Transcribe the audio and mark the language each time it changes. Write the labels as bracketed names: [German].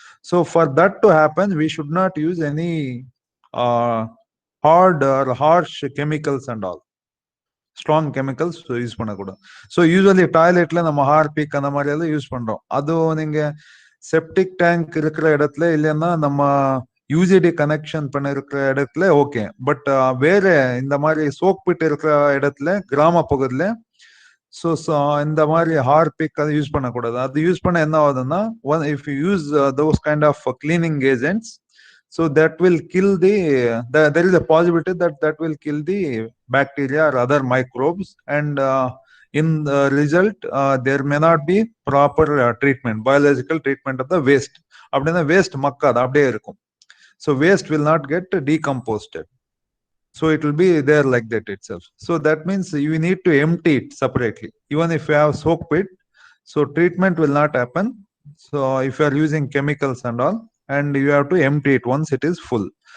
[English] So for that to happen, we should not use any hard or harsh chemicals and all. [Tamil] Strong chemicals use பண்ணக்கூடாது. So usually டாய்லெட்ல நம்ம Harpic அந்த மாதிரி எல்லாம் use பண்றோம். அதுவும் நீங்க செப்டிக் டேங்க் இருக்கிற இடத்துல இல்லைன்னா நம்ம UGD கனெக்ஷன் பண்ண இருக்கிற இடத்துல ஓகே. பட் வேற இந்த மாதிரி சோக் பிட் இருக்கிற இடத்துல கிராம பகுதியில ஸோ இந்த மாதிரி ஹார்பிக் அது யூஸ் பண்ணக்கூடாது. அது யூஸ் பண்ண என்ன ஆகுதுன்னா, [English] If you use those kind of cleaning agents, so that will kill there is a possibility that will kill the bacteria or other microbes, and in the result there may not be proper treatment, biological treatment of the waste. [Tamil] அப்படின்னா waste மக்காது, அப்படியே இருக்கும். [English] So waste will not get decomposed, so it will be there like that itself. So that means you need to empty it separately. Even if you have soak pit, so treatment will not happen. So if you are using chemicals and all, and you have to empty it once it is full.